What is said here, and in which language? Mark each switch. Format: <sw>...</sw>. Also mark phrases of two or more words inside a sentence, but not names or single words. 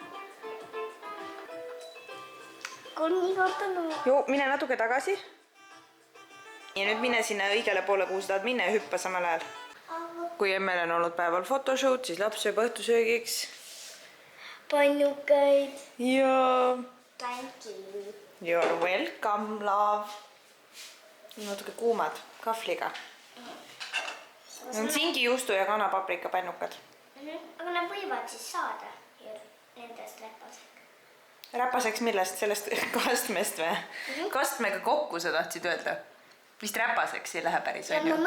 <et>Kuni kortanud. Joo, mine natuke tagasi. Ja nüüd mine sinna õigele poole, kuhu sa tahad minna ja hüppa samal ajal. Kui emmel on olnud päeval fotoshoot, siis laps sööb õhtusöögiks. Pannukaid. Ja</et> <en>Thank you. You're welcome, love.</en> <et>Natuke kuumad, kahvliga. On singijuustu ja kanapaprika pannukad. Aga nad võivad siis saada nendest räpasega. Räpaseks millest? Sellest kastmest või? Kastmega kokku sa tahtsid öelda? Vist räpaseks ei lähe päris, on ju?</et>